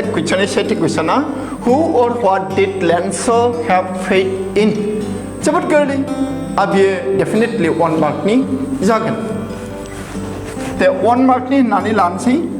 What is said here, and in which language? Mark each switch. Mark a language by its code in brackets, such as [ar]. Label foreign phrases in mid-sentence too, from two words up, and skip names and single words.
[brx] कुइसननि सेथि कुइसना [en] who and what did Lanza have faith in [brx] जोबोद गोरलै आरो बियो डेफिनेटलि 1 मार्कनि जागोन ते 1 मार्कनि होननानै लानोसै